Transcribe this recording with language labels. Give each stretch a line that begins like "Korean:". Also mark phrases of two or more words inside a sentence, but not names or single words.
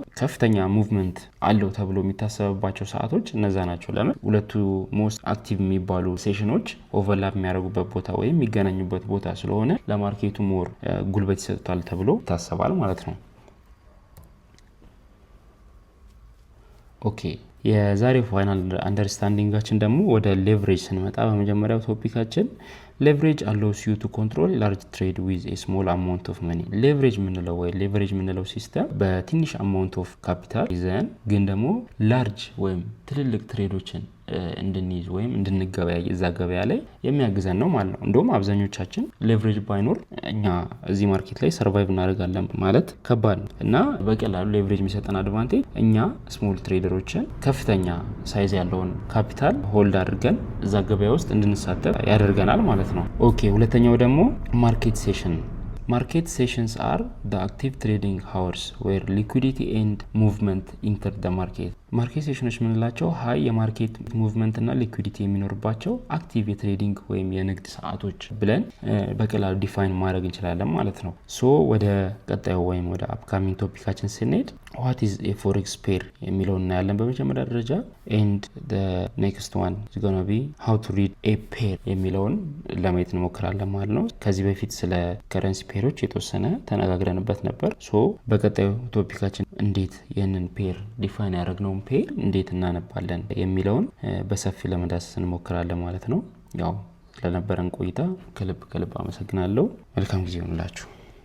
Amharic: ከፍተኛ ሙቭመንት አለው ተብሎ የሚታሰብባቸው ሰዓቶች እነዛ ናቸው። ለምን ሁለቱ
English: most active
Amharic: የሚባሉ ሴሽኖች ኦቨርላፕ የሚያደርጉበት ቦታ ወይም የሚገናኙበት ቦታ ስለሆነ ለማርኬቱ ሞር ጉልበት ይሰጣል ተብሎ ይታሰባል ማለት ነው። ኦኬ የዛሬው ፋይናል አንደርስታንዲንጋችን ደግሞ ወደ ሌቨሬጅ ስንመጣ በመጀመሪያው ቶፒካችን ሌቨሬጅ
English: allows you to control a large trade with a small amount of money
Amharic: ሌቨሬጅ የምንለው ሲስተም በትንሽ
English: amount of capital
Amharic: ይዘን ግን ደግሞ ላርጅ ወይም ትልልቅ ትሬዶችን እንድንይዝ ወይም እንድንገበያይ እዛ ገበያ ላይ የሚያግዘን ነው ማለት ነው። እንደውም አብዛኞቻችን ሌቨሬጅ ባይኖር እኛ እዚህ ማርኬት ላይ ሰርቫይቭ እናደርጋለን ማለት ከባድ ነው እና በቀላሉ ሌቨሬጅ የሚሰጠን አድቫንቴጅ እኛ
English: small traders
Amharic: ከፍተኛ ሳይዝ ያለውን ካፒታል ሆልድ አድርገን እዛ ገበያ ውስጥ እንድንሳተፍ ያደርገናል ማለት ነው። ኦኬ ሁለተኛው ደግሞ
English: market session Market sessions are the active trading hours where liquidity and movement enter the market. market sessions
Amharic: የምንላቸው ሀይ የማርኬት ሙቭመንት እና ሊኩዊዲቲ የሚኖርባቸው አክቲቭ የትሬዲንግ ወይም የንግድ ሰዓቶች ብለን በቀላሉ ዲፋይን ማድረግ እንችላለን ማለት ነው። ሶ ወደ ቀጣዩ ወይም ወደ አፕካሚንግ ቶፒካችን ስንሄድ
English: what is a forex pair
Amharic: የሚለውን እናያለን በመጀመሪያ ደረጃ
English: and the next one is going to be how to read a pair
Amharic: የሚለውን ለማየት እንሞክራለን ማለት ነው። ከዚህ በፊት ስለ
English: currency pairs
Amharic: የተወሰነ ተነጋግረንበት ነበር። ሶ በቀጣዩ ቶፒካችን እንዴት ይህንን ፔር ዲፋይን ያደረግነው ፔር እንዴት እናነባለን የሚለውን በሰፊ ለመዳሰስ እንሞክራለን ማለት ነው። ያው ስለነበረን ቆይታ ከልብ አመሰግናለሁ። መልካም ጊዜ ይሁንላችሁ።